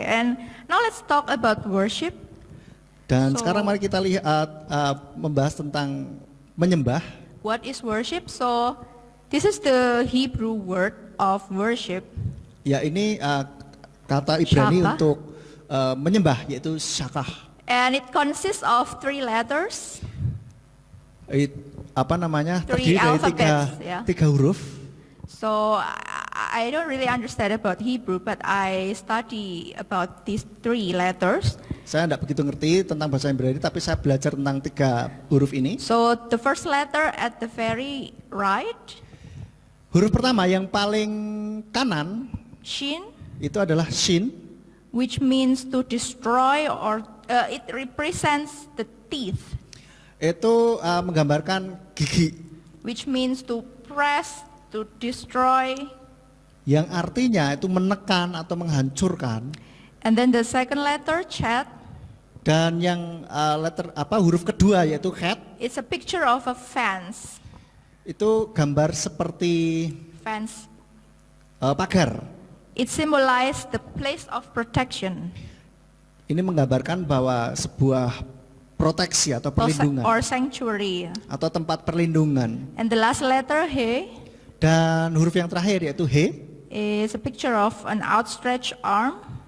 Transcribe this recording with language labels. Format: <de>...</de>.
<en>And now let's talk about worship.</en> <id>Dan</id> <en>So-</en> <id>sekarang mari kita lihat membahas tentang menyembah.</id> <en>What is worship? So this is the Hebrew word of worship.</en> <id>Ya, ini kata Ibrani</id> <en>Syakah.</en> <id>untuk menyembah, yaitu syakah.</id> <en>And it consists of 3 letters.</en> <id>Terdiri</id> <en>Three alphabets, ya.</en> <id>tiga huruf.</id> <en>So I don't really understand about Hebrew, but I study about these 3 letters.</en> <id>Saya tidak begitu ngerti tentang bahasa Ibrani, tapi saya belajar tentang 3 huruf ini.</id> <en>So the first letter at the very right,</en> <id>Huruf pertama yang paling kanan</id> <en>Shin,</en> <id>itu adalah shin.</id> <en>which means to destroy, or it represents the teeth,</en> <id>Itu menggambarkan gigi,</id> <en>which means to press, to destroy.</en> <id>yang artinya itu menekan atau menghancurkan.</id> <en>And then the second letter, Chet,</en> <id>Dan yang huruf kedua yaitu het,</id> <en>it's a picture of a fence.</en> <id>itu gambar seperti</id> <en>Fence.</en> <id>pagar.</id> <en>It symbolizes the place of protection</en> <id>Ini menggambarkan bahwa sebuah proteksi atau perlindungan</id> <en>or sanctuary.</en> <id>atau tempat perlindungan.</id> <en>And the last letter, He,</en> <id>Dan huruf yang terakhir yaitu he,</id> <en>is a picture of an outstretched arm.</en>